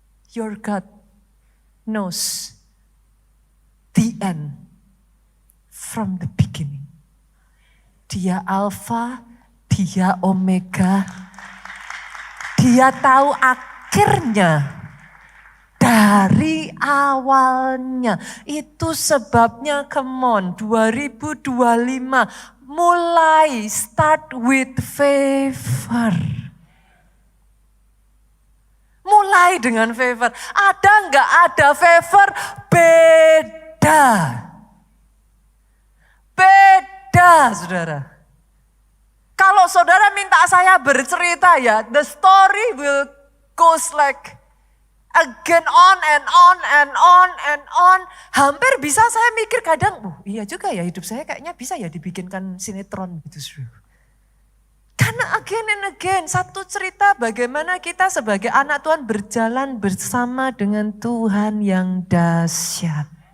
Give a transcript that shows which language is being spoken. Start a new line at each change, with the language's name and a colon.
English: Your God knows the end from the beginning.
Indonesian: Dia Alfa, dia Omega, dia tahu akhirnya dari awalnya. Itu sebabnya
English: come on
Indonesian: 2025 mulai
English: start with favor.
Indonesian: Mulai dengan favor. Ada enggak ada favor? Beda. Beda saudara. Kalau saudara minta saya bercerita ya,
English: the story will goes like Again on and on and on and on.
Indonesian: Hampir bisa saya mikir kadang, iya juga ya hidup saya kayaknya bisa ya dibikinkan sinetron gitu. Karena
English: again and again,
Indonesian: satu cerita bagaimana kita sebagai anak Tuhan berjalan bersama dengan Tuhan yang dahsyat.